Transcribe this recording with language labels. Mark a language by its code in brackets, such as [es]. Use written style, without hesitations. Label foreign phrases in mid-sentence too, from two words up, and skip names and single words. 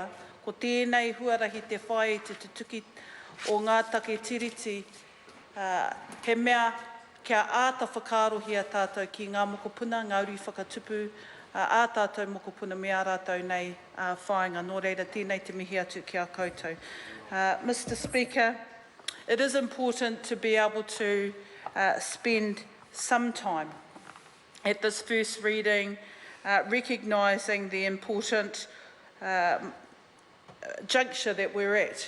[mi] Ko tēnei huarahi te whae te tutuki o ngā take tiriti. He mea kia āta whakaarohia tātou ki ngā mokopuna, ngā uri whakatupu, a tātou mokopuna me a rātou nei whāinga. Nō reira, tēnei te mihi atu ki a koutou. [en] Mr. Speaker, it is important to be able to spend some time at this first reading recognising the important juncture that we're at.